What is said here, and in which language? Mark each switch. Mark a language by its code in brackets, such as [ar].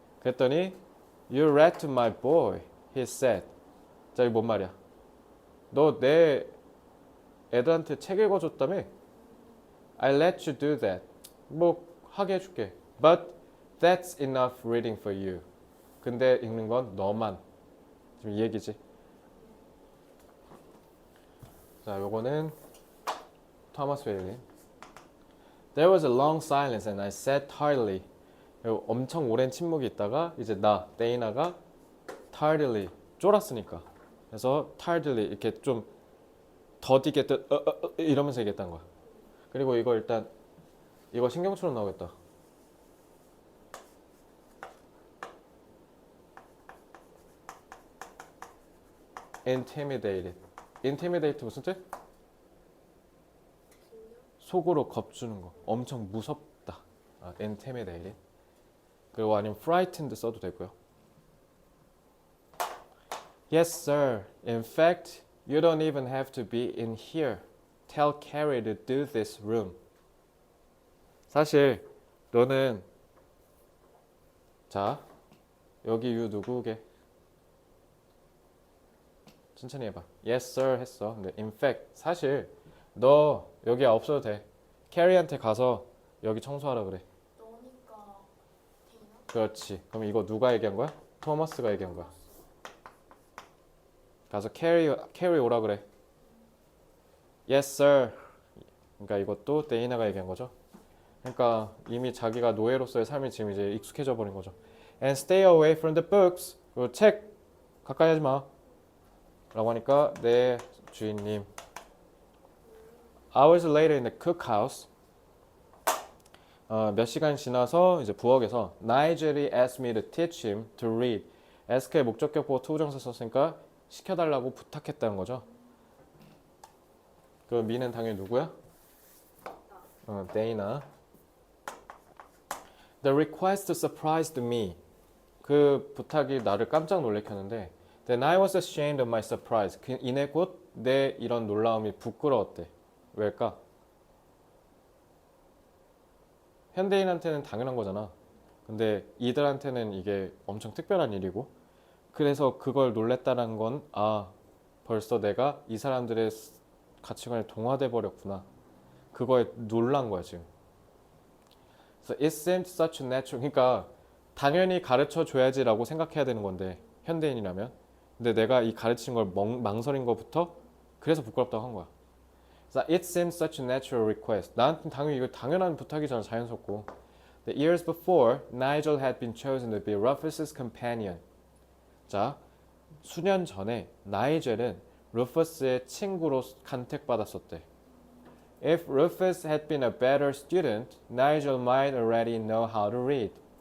[en] 그랬더니 You read to my boy, he said. [ko] 자, 이거 뭔 말이야? 너 내 애들한테 책 읽어줬다며? [en] I let you do that. [ko] 뭐 하게 해줄게. [en] But that's enough reading for you. [ko] 근데 읽는 건 너만. 지금 이 얘기지. 자, 요거는 토마스 웨일린. [en] There was a long silence and I said tardily. [ko] 엄청 오랜 침묵이 있다가 이제 데이나가 tardily 쫄았으니까. 그래서 tardily 이렇게 좀 더디게 이러면서 얘기했다는 거야. 그리고 이거 일단 이거 신경처럼 나오겠다. intimidated. intimidate 무슨 뜻? 속으로 겁주는 거. 엄청 무섭다. intimidated. 그리고 아니면 frightened 써도 되고요. [en] Yes, sir. In fact, you don't even have to be in here. Tell Carrie to do this room. [ko] 사실 너는 자, 여기 you 누구게? 천천히 해봐. [en] Yes sir [ko] 했어. 근데 in fact 사실 너 여기 없어도 돼. 캐리한테 가서 여기 청소하라 그래. 너니까 데이나? 그렇지. 그럼 이거 누가 얘기한 거야? 토머스가 얘기한 거야. 가서 캐리 오라 그래. [en] Yes sir. [ko] 그러니까 이것도 데이나가 얘기한 거죠. 그러니까 이미 자기가 노예로서의 삶이 지금 이제 익숙해져 버린 거죠. [en] And stay away from the books. [ko] 그 책 가까이 하지 마. 라고 하니까 네 주인님. [en] Hours later in the cookhouse. [ko] 몇 시간 지나서 이제 부엌에서 나이젤이 [en] asked me to teach him to read. [ko] ask의 목적격 보고 투부정사 썼으니까 시켜달라고 부탁했다는 거죠. 그 me는 당연히 누구야? 데이나. [en] The request surprised me. [ko] 그 부탁이 나를 깜짝 놀래켰는데 [en] Then I was ashamed of my surprise. [ko] 이내 곧 내 이런 놀라움이 부끄러웠대. 왜일까? 현대인한테는 당연한 거잖아. 근데 이들한테는 이게 엄청 특별한 일이고 그래서 그걸 놀랬다는 건 벌써 내가 이 사람들의 가치관에 동화돼 버렸구나. 그거에 놀란 거야 지금. [en] So it seemed such a natural. [ko] 그러니까 당연히 가르쳐 줘야지라고 생각해야 되는 건데 현대인이라면. 근데 내가 이 가르친 걸 망설인 것부터 그래서 부끄럽다고 한 거야. [en] So it seemed such a natural request. [ko] 나한테 당연히 이거 당연한 부탁이잖아, 자연스럽고. [en] The years before, Nigel had been chosen to be Rufus's companion. [ko] 자, 수년 전에 나이젤은 루퍼스의 친구로 간택받았었대. [en] If Rufus had been a better student, Nigel might already know how to read.